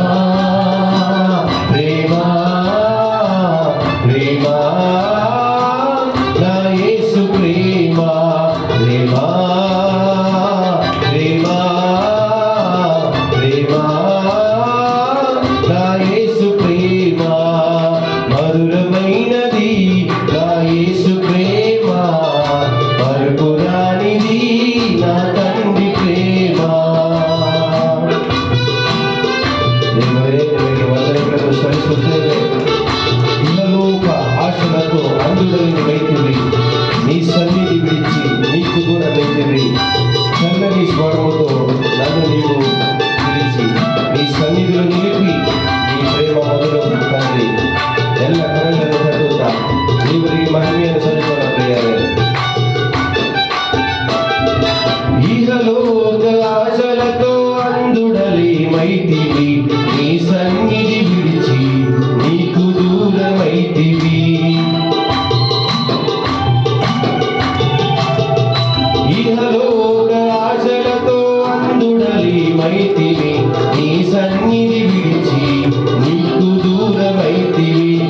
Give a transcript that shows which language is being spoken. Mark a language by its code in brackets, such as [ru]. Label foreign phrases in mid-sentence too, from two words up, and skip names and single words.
[te] ప్రేమ ప్రేమ నా యేసు ప్రేమ, ప్రేమ ప్రేమ ప్రేమ నా యేసు ప్రేమ, మధురమైనది నా యేసు ప్రేమ, మరుపురానిది నా తండ్రి ప్రేమ. [kn] ದೇವರೇ ನಿಮಗೆ ವಂದನೆಗಳನ್ನು ಸಲ್ಲಿಸುತ್ತೇವೆ. [te] ఇహలోక ఆశలతో అందులని వైద్యుడి నీ సన్నిధి విడిచి నీకు దూరమైతివి. చల్లని స్వరముతో నన్ను నీవు పిలిచి నీ సన్నిధిలో నిలిపి నీ ప్రేమ మధురం తండ్రి. [kn] ಎಲ್ಲ ಕರಗಳನ್ನು ತಟ್ಟುತ್ತಾ ದೇವರಿಗೆ ಮಹಿಮೆಯನ್ನು ಸಲ್ಲಿಸೋಣ ಪ್ರಿಯರೇ. [te] ఇహలోక ఆశలతో అందుడలి మైతివి, నీ సన్నిధి విడిచి నీకు దూరమైతివి. ఇహలోక ఆశలతో అందుడలి మైతివి, నీ సన్నిధి విడిచి నీకు దూరమైతివి.